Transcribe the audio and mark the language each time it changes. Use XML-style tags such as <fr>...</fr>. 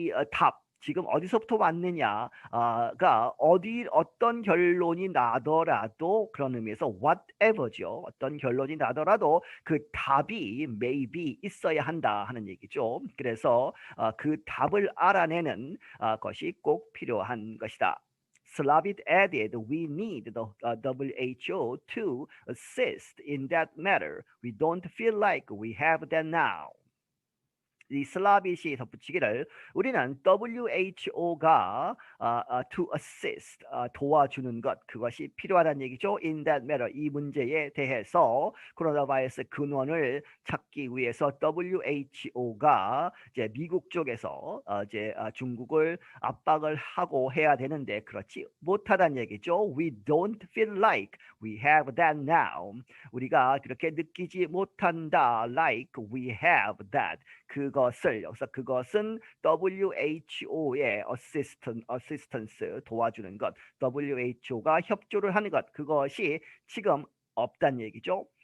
<ko>답, 지금 어디서부터 왔느냐가 어떤 결론이 나더라도, 그런 의미에서 whatever죠. 어떤 결론이 나더라도 그 답이 maybe 있어야 한다 하는 얘기죠. 그래서 그 답을 알아내는 것이 꼭 필요한 것이다.</ko> <en>Slavitt added, we need the WHO to assist in that matter. We don't feel like we have that now.</en> <ko>이 슬라빗이 덧붙이기를 우리는 WHO가</ko> <en>to assist</en> <ko>도와주는 것 그것이 필요하다는 얘기죠.</ko> <en>In that matter</en> <ko>이 문제에 대해서 코로나 바이러스 근원을 찾기 위해서 WHO가 이제 미국 쪽에서 이제 중국을 압박을 하고 해야 되는데 그렇지 못하다는 얘기죠.</ko> <en>We don't feel like we have that now.</en> <ko>우리가 그렇게 느끼지 못한다.</ko> <en>Like we have that.</en> <ko>그것을 여기서 그것은 WHO의 assistance 도와주는 것, WHO가 협조를 하는 것 그것이 지금 없다는 얘기죠.</ko>